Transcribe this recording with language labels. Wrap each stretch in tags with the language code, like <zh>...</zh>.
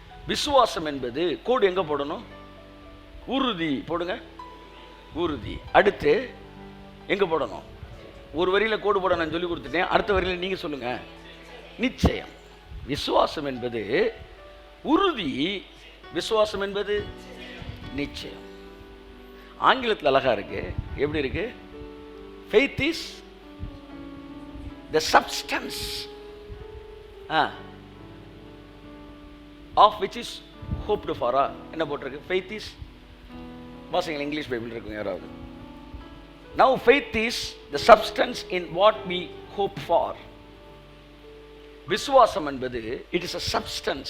<ta>விசுவாசம் என்பது கோடு எங்க போடணும், உறுதி போடுங்க, உறுதி. அடுத்து எங்க போடணும், ஒரு வரியில கோடு போட நான் சொல்லி கொடுத்துட்டேன், அடுத்த வரியில நீங்க சொல்லுங்க, நிச்சயம். விசுவாசம் என்பது உறுதி, விசுவாசம் என்பது நிச்சயம். ஆங்கிலத்தில் அழகா இருக்கு. எப்படி இருக்கு?</ta> <en>faith is the substance of which is hoped for.</en> <ta>என்ன போட்டிருக்கு?</ta> <en>faith is,</en> <ta>வாசிங்க, இங்கிலீஷ் பைபிள் இருக்குங்க யாராவது.</ta> <en>now faith is the substance in what we hope for.</en> <ta>விசுவாசம் என்பது</ta> <en>it is a substance.</en>